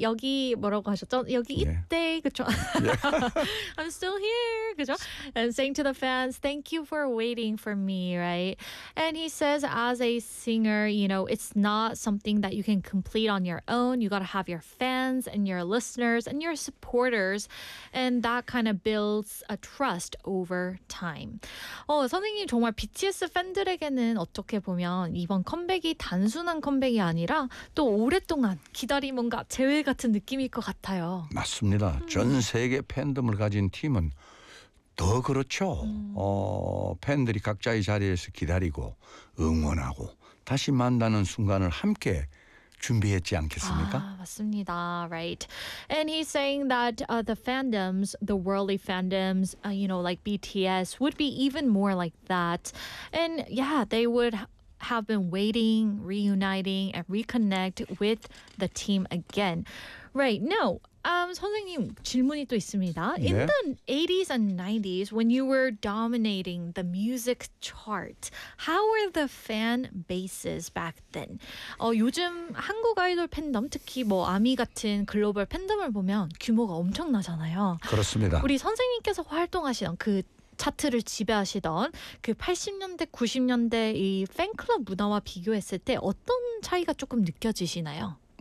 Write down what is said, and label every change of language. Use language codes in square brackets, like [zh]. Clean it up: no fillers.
[ko] 여기 뭐라고 하셨죠? 여기 있대, 그쵸? [en] I'm still here, [ko] 그쵸? [en] And saying to the fans, thank you for waiting for me, right? And he says, as a singer, you know, it's not something that you can complete on your own. You got to have your fans and your listeners and your supporters. And that kind of builds a trust. Over time. [ko] 선생님 정말 BTS 팬들에게는 어떻게 보면 이번 컴백이 단순한 컴백이 아니라 또 오랫동안 기다린 뭔가 재회 같은 느낌일 것 같아요. 맞습니다. 전 세계 팬덤을 가진 팀은 더 그렇죠. 팬들이 각자의 자리에서 기다리고 응원하고 다시 만나는 순간을 함께 준비했지 않겠습니까? 아, 맞습니다. Right. [en] And he's saying that the fandoms, the worldly fandoms, you know, like BTS would be even more like that. And yeah, they would have been waiting, reuniting and reconnect with the team again. Right. No. [ko] 선생님 질문이 또 있습니다. 네? [en] In the 80s and 90s when you were dominating the music chart, how were the fan bases back then? [ko] 요즘 한국 아이돌 팬덤 특히 뭐 아미 같은 글로벌 팬덤을 보면 규모가 엄청나잖아요. 그렇습니다. 우리 선생님께서 활동하시던 그 차트를 지배하시던 그 80년대, 90년대 이 팬클럽 문화와 비교했을 때 어떤 차이가 조금 느껴지시나요?